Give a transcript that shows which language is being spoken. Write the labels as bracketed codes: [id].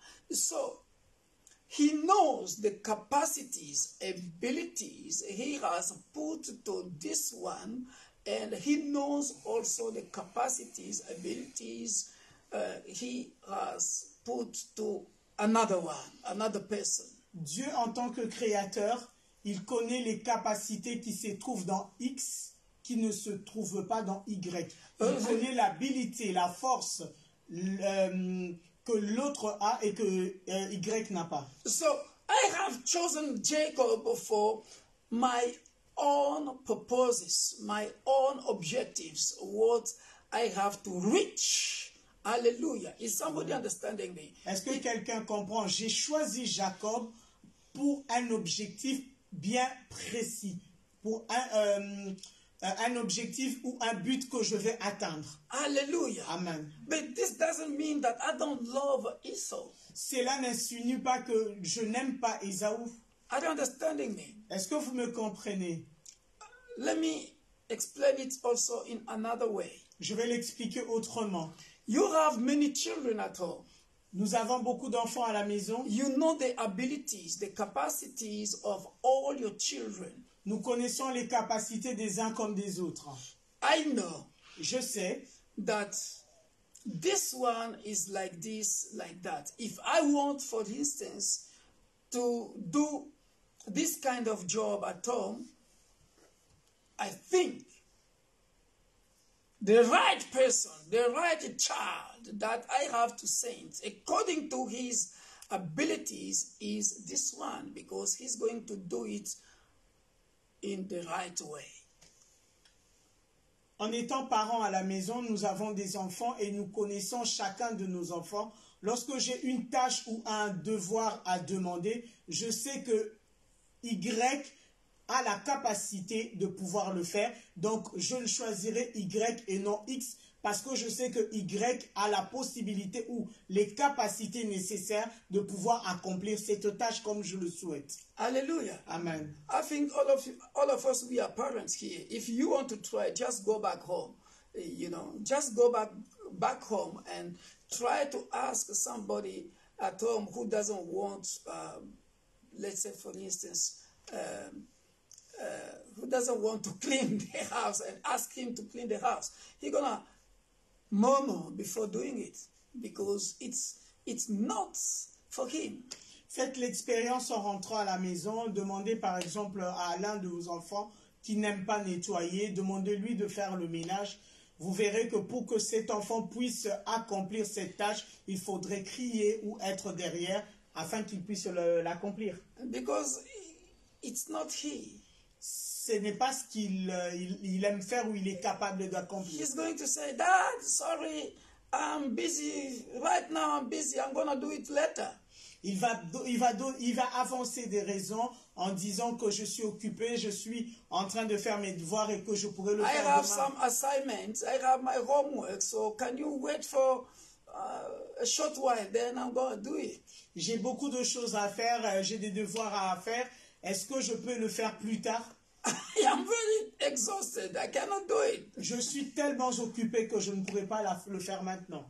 [en] So, he knows the capacities, abilities he has put to this one, and he knows also the capacities, abilities he has put to another one, another person. [fr] Dieu, en tant que créateur, il connaît les capacités qui se trouvent dans X, qui ne se trouvent pas dans Y. Il connaît l'habilité, la force que l'autre a et que Y n'a pas. [en] So, I have chosen Jacob for my own purposes, my own objectives, what I have to reach. Hallelujah. Is somebody understanding me? [fr] Est-ce que quelqu'un comprend? J'ai choisi Jacob pour un objectif bien précis, pour un objectif ou un but que je vais atteindre. Hallelujah. Amen. [en] But this doesn't mean that I don't love Esau. [fr] Cela n'insinue pas que je n'aime pas Ésaü. [en] Are you understanding me? [fr] Est-ce que vous me comprenez? [en] Let me explain it also in another way. [fr] Je vais l'expliquer autrement. [en] You have many children at home. [fr] Nous avons beaucoup d'enfants à la maison. [en] You know the abilities, the capacities of all your children. [fr] Nous connaissons les capacités des uns comme des autres. [en] I know [fr] Je sais [en] that this one is like this, like that. If I want, for instance, to do this kind of job at home, I think the right person, the right child that I have to send, according to his abilities, is this one, because he's going to do it in the right way. [fr] En étant parents à la maison, nous avons des enfants et nous connaissons chacun de nos enfants. Lorsque j'ai une tâche ou un devoir à demander, je sais que Y a la capacité de pouvoir le faire. Donc, je le choisirai Y et non X parce que je sais que Y a la possibilité ou les capacités nécessaires de pouvoir accomplir cette tâche comme je le souhaite. Hallelujah. Amen. [en] I think all of us, we are parents here. If you want to try, just go back home. Just go back home and try to ask somebody at home who doesn't want, let's say, for instance, who doesn't want to clean the house, and ask him to clean the house. He's gonna murmur before doing it because it's not for him. [fr] Faites l'expérience en rentrant à la maison. Demandez par exemple à l'un de vos enfants qui n'aime pas nettoyer, demandez-lui de faire le ménage. Vous verrez que pour que cet enfant puisse accomplir cette tâche, il faudrait crier ou être derrière afin qu'il puisse l'accomplir. [en] Because it's not he. [fr] Ce n'est pas ce qu'il aime faire ou il est capable d'accomplir. [en] He's going to say, Dad, sorry, I'm busy. Right now I'm busy. I'm going to do it later. [fr] Il va avancer des raisons en disant que je suis occupé, je suis en train de faire mes devoirs et que je pourrais le faire [en] I have [fr] demain. [en] some assignments. I have my homework. So can you wait for a short while? Then I'm going to do it. [fr] J'ai beaucoup de choses à faire, j'ai des devoirs à faire. Est-ce que je peux le faire plus tard? [en] I am very exhausted. I cannot do it. [fr] Je suis tellement occupé que je ne pourrais pas le faire maintenant.